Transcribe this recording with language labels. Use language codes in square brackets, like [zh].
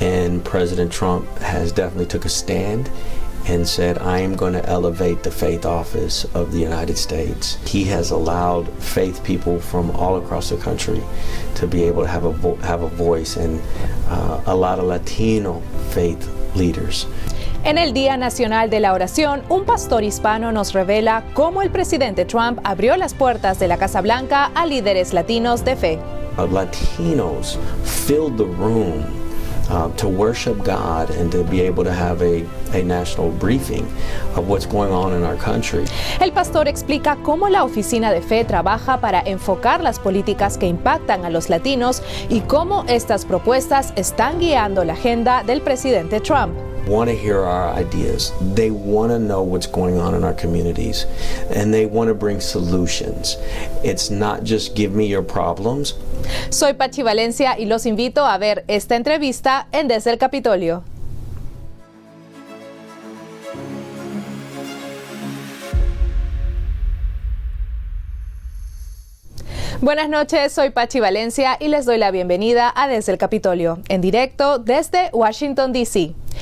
[en] And President Trump has definitely took a stand and said, I am going to elevate the faith office of the United States. He has allowed faith people from all across the country to be able to have a voice, and a lot of Latino faith leaders. [es] En el Día Nacional de la Oración, un pastor hispano nos revela cómo el presidente Trump abrió las puertas de la Casa Blanca a líderes latinos de fe. [en] Latinos filled the room to worship God and to be able to have a national briefing of what's going on in our country. [es] El pastor explica cómo la Oficina de Fe trabaja para enfocar las políticas que impactan a los latinos y cómo estas propuestas están guiando la agenda del presidente Trump. [en] Want to hear our ideas. They want to know what's going on in our communities, and they want to bring solutions. It's not just give me your problems. [es] Soy Pachi Valencia y los invito a ver esta entrevista en Desde el Capitolio. Buenas noches, soy Pachi Valencia y les doy la bienvenida a Desde el Capitolio, en directo desde Washington, D.C.